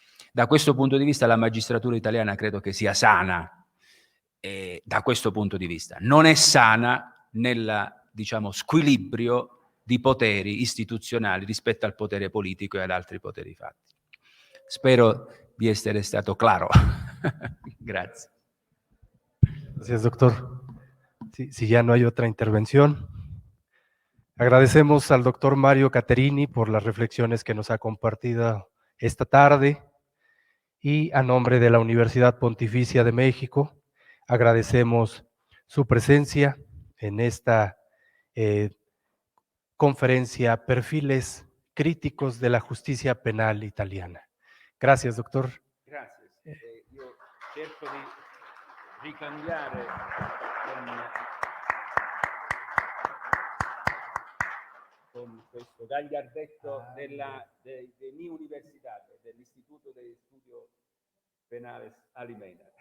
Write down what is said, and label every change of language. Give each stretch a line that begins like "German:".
Italian: Da questo punto di vista la magistratura italiana credo che sia sana, da questo punto di vista. Non è sana nel, diciamo, squilibrio di poteri istituzionali rispetto al potere politico e ad altri poteri fatti. Spero di essere stato claro. Grazie.
Spanish: Gracias, doctor. Sí, si ya no hay otra intervención, agradecemos al doctor Mario Caterini por las reflexiones que nos ha compartido esta tarde, y a nombre de la Universidad Pontificia de México agradecemos su presencia en esta conferencia Perfiles críticos de la justicia penal italiana. Gracias, doctor.
Italian: Grazie. Io cerco di ricambiare con questo gagliardetto
Spanish: de mi universidad,
Italian: dell'Istituto de Estudios Penales Alimena.